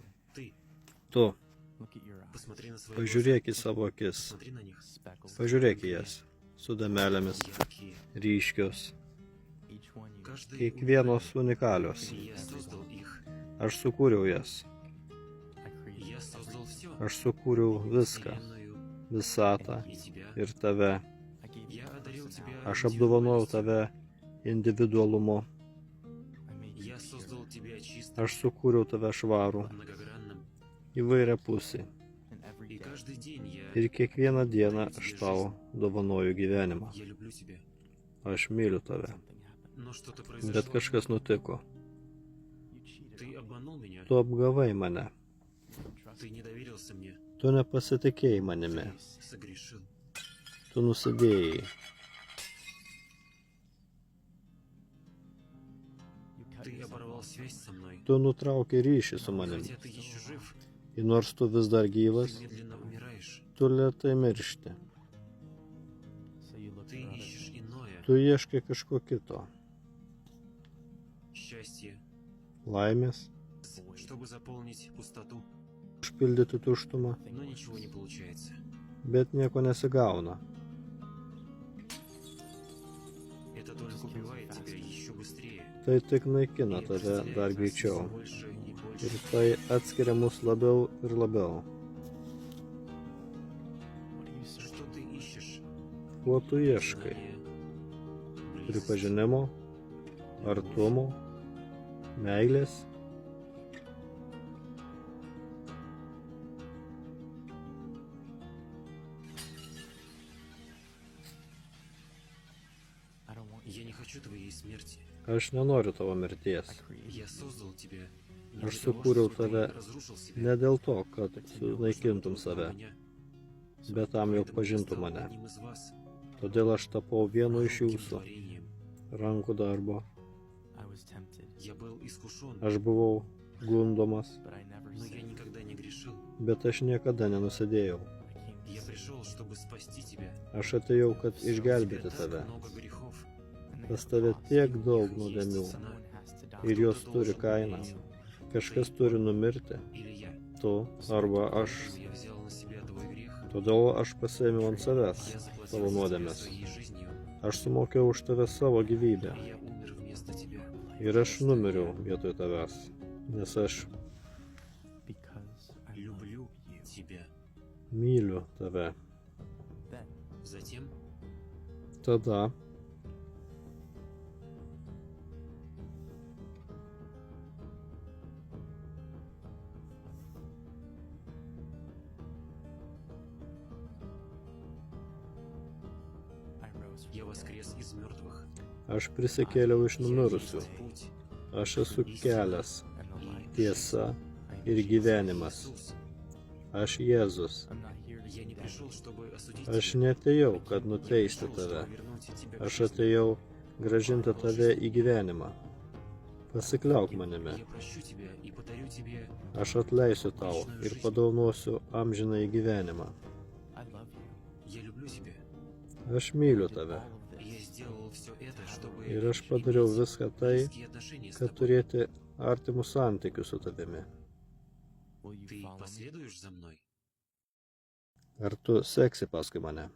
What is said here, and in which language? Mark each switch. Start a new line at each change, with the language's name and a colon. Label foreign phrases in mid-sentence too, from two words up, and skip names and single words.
Russian: Ты
Lithuanian: Tu
Russian: посмотри на свои
Lithuanian: pažiūrėk į
Russian: глаза.
Lithuanian: savo akis,
Russian: Смотри на них.
Lithuanian: pažiūrėk į jas, su dėmelėmis,
Russian: Яркие.
Lithuanian: ryškios,
Russian: Каждый
Lithuanian: kiekvienos unikalios.
Russian: уникальный. Я создал их.
Lithuanian: Aš sukūriau jas,
Russian: Я создал все.
Lithuanian: aš sukūriau viską,
Russian: Вселенную
Lithuanian: visatą
Russian: и тебя.
Lithuanian: ir tave.
Russian: Я одарил тебя
Lithuanian: Aš apdovanojau tave individualumu,
Russian: Я создал тебя чистым,
Lithuanian: aš sukūriau tave švarų,
Russian: многогранным.
Lithuanian: įvairia pusė.
Russian: И каждый день
Lithuanian: Ir kiekvieną dieną aš tau dovanoju gyvenimą.
Russian: я люблю тебя.
Lithuanian: Aš myliu tave.
Russian: Но что-то
Lithuanian: Bet
Russian: произошло.
Lithuanian: kažkas nutiko.
Russian: Ты обманул меня.
Lithuanian: Tu apgavai mane.
Russian: Ты не доверился мне.
Lithuanian: Tu nepasitikėjai manimi.
Russian: Согрешил.
Lithuanian: Tu nusidėjai.
Russian: Ты оборвал связь со мной.
Lithuanian: Tu nutraukei ryšį su manim.
Russian: Хотя ты еще жив,
Lithuanian: Ir nors tu vis dar gyvas,
Russian: ты медленно умираешь.
Lithuanian: tu lėtai miršti.
Russian: Ты ищешь иное.
Lithuanian: Tu ieškai kažko kito.
Russian: Счастье.
Lithuanian: Laimės,
Russian: Чтобы заполнить пустоту.
Lithuanian: užpildyti tuštumą,
Russian: Но ничего не получается.
Lithuanian: bet nieko nesigauna.
Russian: Это только убивает тебя еще быстрее.
Lithuanian: Tai tik naikina
Russian: И
Lithuanian: tave
Russian: разделяет
Lithuanian: dar
Russian: нас
Lithuanian: greičiau.
Russian: всё больше и больше.
Lithuanian: Ir tai atskiria mus labiau ir labiau.
Russian: Что ты ищешь?
Lithuanian: Ko tu ieškai?
Russian: Знание, близость.
Lithuanian: Pripažinimo, artumo, meilės.
Russian: Я не хочу твоей смерти.
Lithuanian: Aš nenoriu tavo mirties.
Russian: Я создал тебя. не
Lithuanian: Aš
Russian: для того,
Lithuanian: sukūriau
Russian: чтобы ты
Lithuanian: tave
Russian: разрушил себя,
Lithuanian: ne dėl to, kad
Russian: а для того,
Lithuanian: sunaikintum
Russian: чтобы ты
Lithuanian: save,
Russian: узнал меня.
Lithuanian: bet tam, jog
Russian: Поэтому я
Lithuanian: pažintum
Russian: стал
Lithuanian: mane.
Russian: одним из вас,
Lithuanian: Todėl aš tapau vienu iš
Russian: хрупким
Lithuanian: jūsų
Russian: творением.
Lithuanian: rankų darbo.
Russian: Я был искушен,
Lithuanian: Aš buvau gundomas,
Russian: но я никогда не грешил.
Lithuanian: bet aš niekada nenusidėjau.
Russian: Я пришел, чтобы спасти тебя.
Lithuanian: Aš atėjau, kad
Russian: У тебя
Lithuanian: išgelbėti
Russian: так
Lithuanian: tave.
Russian: много грехов.
Lithuanian: Pas tave tiek daug
Russian: Есть
Lithuanian: nuodėmių
Russian: цена.
Lithuanian: ir jos
Russian: Кто-то
Lithuanian: turi
Russian: должен
Lithuanian: kainą.
Russian: умереть.
Lithuanian: Kažkas turi numirti,
Russian: Или я.
Lithuanian: tu arba aš.
Russian: Я взял на себя твой грех.
Lithuanian: Todėl aš pasėmiau ant savęs
Russian: Я заплатил
Lithuanian: tavo
Russian: за тебя
Lithuanian: nuodėmes.
Russian: своей жизнью.
Lithuanian: Aš sumokėjau už tave savo gyvybę
Russian: И я умер вместо тебя.
Lithuanian: ir aš numiriau vietoj tavęs, nes aš
Russian: Люблю тебя.
Lithuanian: myliu tave.
Russian: Затем
Lithuanian: Tada
Russian: я воскрес из мертвых.
Lithuanian: aš prisikėliau iš
Russian: Я
Lithuanian: numirusių.
Russian: есть путь.
Lithuanian: Aš esu kelias,
Russian: и
Lithuanian: tiesa ir
Russian: жизнь.
Lithuanian: gyvenimas.
Russian: Иисус,
Lithuanian: Aš Jėzus.
Russian: я не пришел, чтобы осудить
Lithuanian: Aš
Russian: тебя.
Lithuanian: netėjau, kad
Russian: Я
Lithuanian: nuteisti
Russian: пришел,
Lithuanian: tave.
Russian: чтобы вернуть тебя к
Lithuanian: Aš
Russian: жизни.
Lithuanian: atėjau gražinti tave į gyvenimą. Pasikliauk manimi.
Russian: Я прощу тебя и подарю тебе.
Lithuanian: Aš atleisiu tau ir padaunosiu amžiną į gyvenimą.
Russian: Я люблю тебя.
Lithuanian: Aš myliu tave.
Russian: Я сделал все это, чтобы
Lithuanian: Ir aš padariau
Russian: иметь
Lithuanian: viską tai,
Russian: близкие отношения с
Lithuanian: kad
Russian: тобой.
Lithuanian: turėti artimus santykius su tavimi.
Russian: Ты последуешь за мной?
Lithuanian: Ar tu seksi paskui mane?